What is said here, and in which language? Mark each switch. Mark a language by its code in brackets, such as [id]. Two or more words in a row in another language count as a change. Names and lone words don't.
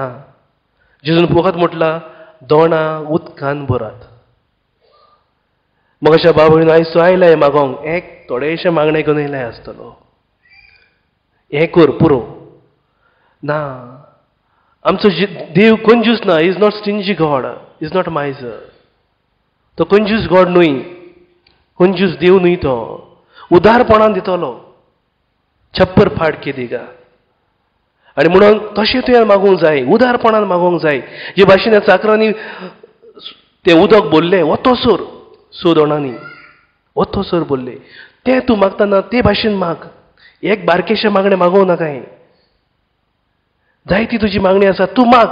[kok] जेजून फकत म्हटलां उदकान भरात. मग अशा भाव आयज तूं आयलाय मागोंक, एक थोडेशे मागणे घेवन येयलाय आसतलो. हें कर पुरो ना. आमचो देव कंजूस ना. [en] is not stingy god, is not miser. [kok] तो कंजूस गॉड न्हय, कंजूस देव न्हय. तो उदारपणान दितलो, [hi] छप्पर फाट के देगा. [kok] आनी म्हणून तशें तुवें मागूंक जाय, उदारपणान मागोंक जाय. जे भाशेन ह्या चाकरांनी तें उदक भरलें वतोसर, 6 दोणांनी वतोसर भरलें, तें तूं मागतना ते भाशेन माग. एक बारकेशें मागणें मागोवं नाकाय. जायती तुजी मागणी आसा, तूं माग.